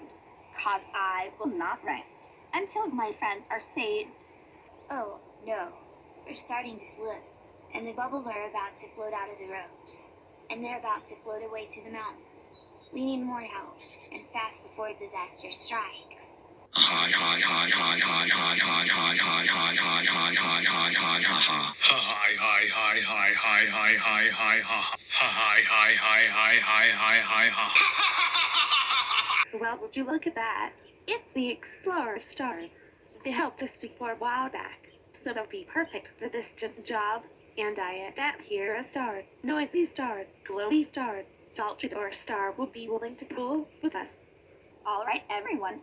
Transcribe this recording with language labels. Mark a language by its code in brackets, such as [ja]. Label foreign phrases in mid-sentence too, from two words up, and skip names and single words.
[en] Cause I will not rest until my friends are saved. Oh, no. They're starting to slip, and the bubbles are about to float out of the ropes. And they're about to float away to the mountains. We need more help, and fast before disaster strikes. Hi hi hi hi hi hi hi hi hi hi hi hi hi hi hi ha hi hi hi hi hi hi hi hi ha hi hi hi hi hi hi hi ha. Well, would you look at that? It's the Explorer stars. They helped us before a while back, so they'll be perfect for this job. And I bet here a star, noisy stars, glowy stars, salted or star will be willing to pull with us. All right, everyone.